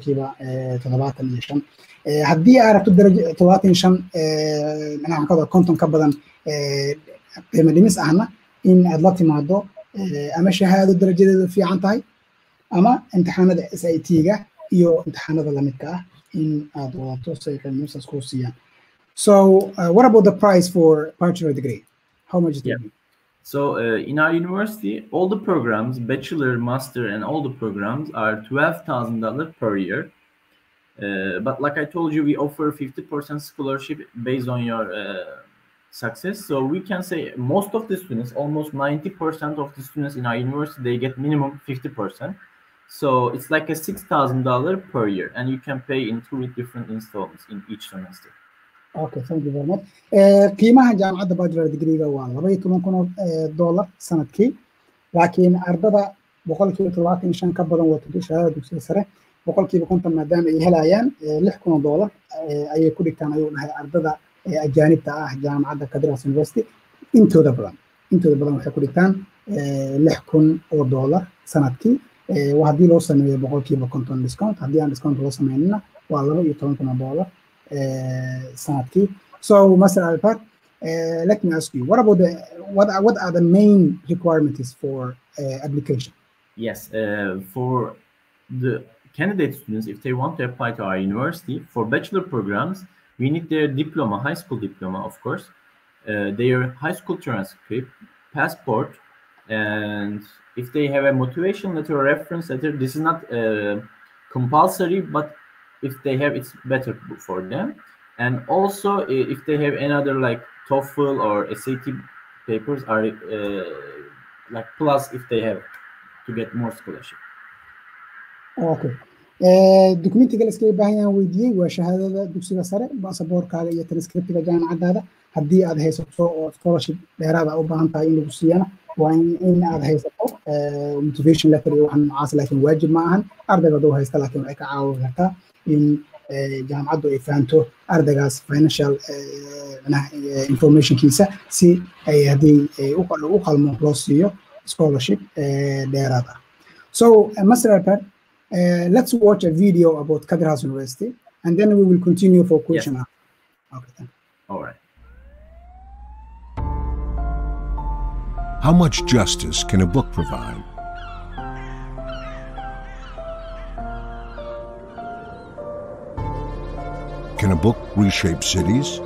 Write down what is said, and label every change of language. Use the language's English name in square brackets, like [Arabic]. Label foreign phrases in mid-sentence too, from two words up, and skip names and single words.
[Somali] 75% haddii aad rabto darajo 75 macnaha ka konton ka badan qiimo dhimis ahna in aad la timaado ama shahaado darajadeedu fiican tahay ama imtixaanada SAT-ga iyo imtixaanada la midka ah in aad wadato say qiimo dhimis ku siiyaan. [English] So what about the price for bachelor degree? How much is it? So in our university, all the programs, bachelor, master, and all the programs are $12,000 per year. But like I told you, we offer 50% scholarship based on your success. So we can say most of the students, almost 90% of the students in our university, they get minimum 50%. So it's like a $6,000 per year, and you can pay in 2 different installments in each semester. Okay, thank you very much. [Somali] qiimaha jaamacadda [English] bachelor degree-ga [Somali] waa $12,000 sanadkii laakiin ardada 75% ka badan waa shahaadada dugsiga sare 50% maadaama ay helayaan $6,000 ayay ku dhigtaan ayuu dhahay ardada ajaanibta ah jaamacadda Kadir Has University intooda badan waxay ku dhigtaan $6,000 sanadkii haddii loo sameeyo 50% discount haddii aan discount loo sameynina waa $12,000 sanadkii. [English] So, Master Albert, let me ask you, what are the main requirements for application? Yes, for the candidate students, if they want to apply to our university for bachelor programs, we need their diploma, high school diploma, of course, their high school transcript, passport, and if they have a motivation letter or reference letter, this is not compulsory, but if they have, it's better for them. And also if they have another like TOEFL or SAT papers are like plus if they have to get more scholarship. Okay. [Somali] Documentiga la iskaga baahan yahay weydiiyey waa shahaadada dugsiga sare baasaboorkaaga iyo transcriptiga jaamacadaada haddii aad haysato oo scholarship dheeraada u baahan tahay in lagu siiyana waa in aad haysato [English] motivation letter [Somali] iyo waxaan noocaas laakiin waajib ma ahan ardayga duu haysta laakiin waxay ka caawin kartaa in jaamacaddu ay fahanto ardaygaas [English] financial informationkiisa [Somali] si ay haddii u qalmo loo siiyo scholarship dheeraad ah. [English] So Master Alper, let's watch a video about Kadir Has University, and then we will continue for question. Yes. Okay, thank you. All right. How much justice can a book provide? Can a book reshape cities?